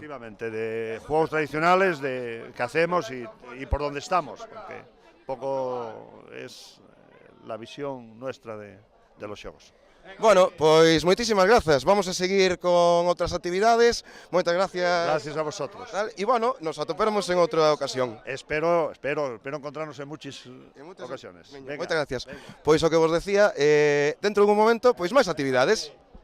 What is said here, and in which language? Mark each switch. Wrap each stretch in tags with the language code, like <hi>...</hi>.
<es>Efectivamente, de juegos tradicionales que hacemos y por dónde estamos, porque poco es la visión nuestra de los xogos.</es> <gl>Bueno, pois moitísimas grazas. Vamos a seguir con outras actividades. Moitas gracias.</gl> <es>Gracias a vosotros.</es> <gl>E bueno, nos atoparemos en outra ocasión.</gl> <es>Espero encontrarnos en muchas ocasiones.</es> <gl>Venga, moitas gracias. Venga. Pois o que vos decía, dentro dun momento, pois máis actividades.</gl>